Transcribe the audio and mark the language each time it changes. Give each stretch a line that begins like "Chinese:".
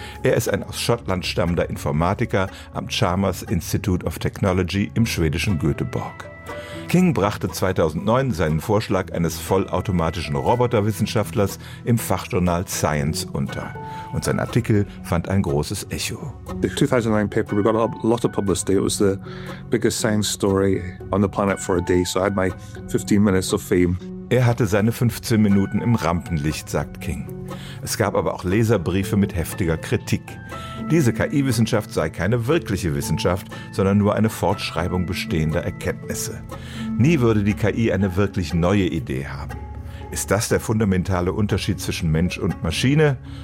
German: Er ist ein aus Schottland stammender Informatiker am Chalmers Institute of Technology im schwedischen Göteborg. King brachte 2009 seinen Vorschlag eines vollautomatischen Roboterwissenschaftlers im Fachjournal Science unter. Und sein Artikel fand ein großes Echo.
English: The 2009 paper, we got a lot of publicity. It was the biggest science story on the planet for a day. So I had my 15 minutes of fame.
German: Er hatte seine 15 Minuten im Rampenlicht, sagt King. Es gab aber auch Leserbriefe mit heftiger Kritik. Diese KI-Wissenschaft sei keine wirkliche Wissenschaft, sondern nur eine Fortschreibung bestehender Erkenntnisse. Nie würde die KI eine wirklich neue Idee haben. Ist das der fundamentale Unterschied zwischen Mensch und Maschine?